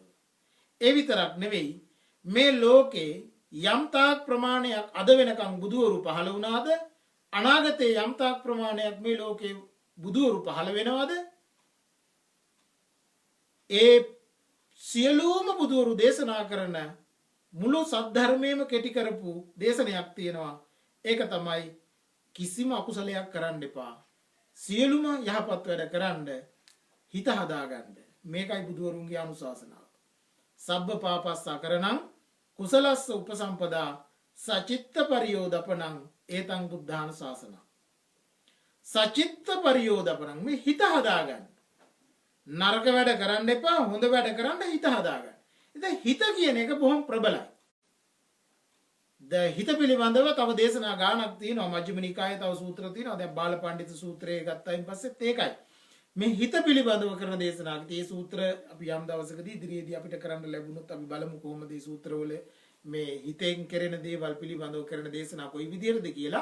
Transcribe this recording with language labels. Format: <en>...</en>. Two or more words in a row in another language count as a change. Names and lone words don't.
<si>ඒ විතරක් නෙවෙයි මේ ලෝකේ යම් තාක් ප්‍රමාණයක් අද වෙනකන් බුදුවරු පහළ වුණාද, අනාගතයේ යම් තාක් ප්‍රමාණයක් මේ ලෝකේ බුදුවරු පහළ වෙනවද, ඒ සියලුම බුදුවරු දේශනා කරන මුළු සද්ධර්මයේම කෙටි කරපු දේශනයක් තියෙනවා. ඒක තමයි කිසිම අකුසලයක් කරන්න එපා. සියලුම යහපත් වැඩ කරන්න හිත හදාගන්න. මේකයි බුදුවරුන්ගේ අනුශාසනාව.</si> <pi>සබ්බ පාපස්සා කරණං කුසලස්ස උපසම්පදා සචිත්ත පරියෝදපනං ඒතං බුද්ධාන ශාසනං. සචිත්ත පරියෝදපනං</pi> <si>මේ හිත හදාගන්න. නරක වැඩ කරන්න එපා, හොඳ වැඩ කරන්න හිත හදාගන්න. ඉතින් හිත කියන එක බොහොම ප්‍රබලයි. හිත පිළිබඳව තව දේශනා ගානක් තියෙනවා. මජ්ක්‍ධිම නිකායේ තව සූත්‍ර තියෙනවා. දැන් බාලපඬිත සූත්‍රය ගත්තායින් පස්සෙත් ඒකයි. මේ හිත පිළිබඳව කරන දේශනාවක මේ සූත්‍ර අපි යම් දවසකදී ඉදිරියේදී අපිට කරන්න ලැබුණොත් අපි බලමු කොහොමද මේ සූත්‍රවල මේ හිතෙන් කෙරෙන දේවල් පිළිබඳව කරන දේශනා කොයි විදිහටද කියලා.</si>